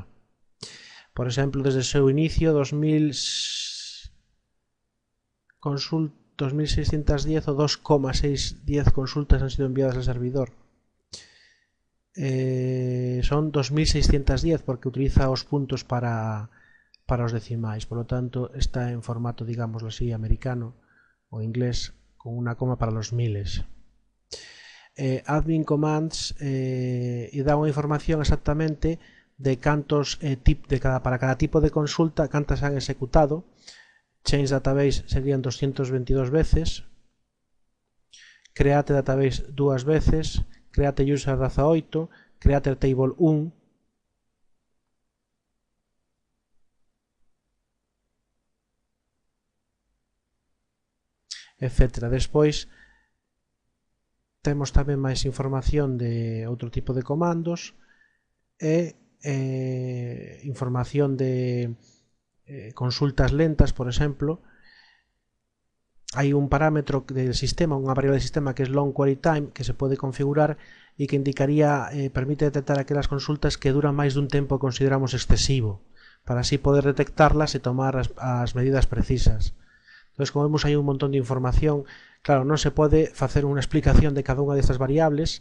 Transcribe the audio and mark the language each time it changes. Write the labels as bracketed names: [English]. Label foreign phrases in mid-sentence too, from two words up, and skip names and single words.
[Galician] Por exemplo, desde o seu inicio, 2610 ou 2,610 consultas [Spanish] han sido enviadas al servidor. [Galician] Son 2610 porque utiliza os puntos para os decimais, [Spanish] por lo tanto está en formato, digámoslo así, americano o inglés, con una coma para los miles. [English] Admin commands [Galician] e dá unha información exactamente de cantos para cada tipo de consulta, cantas han executado. [English] Change database [Galician] serían 222 veces, [English] create database 2 veces, create user 18, create table 1, etc. [Galician] Despois temos tamén máis información de outro tipo de comandos e información de consultas lentas, por exemplo. Hai un parámetro [Spanish] del sistema, [Galician] unha variable [Spanish] del sistema [Galician] que é [English] long query time, [Galician] que se pode configurar e que indicaría, permite detectar aquelas consultas que duran máis dun tempo que consideramos excesivo, para así poder detectarlas e tomar as medidas precisas. Entón, como vemos, hai un montón de información. Claro, non se pode facer unha explicación de cada unha destas variables.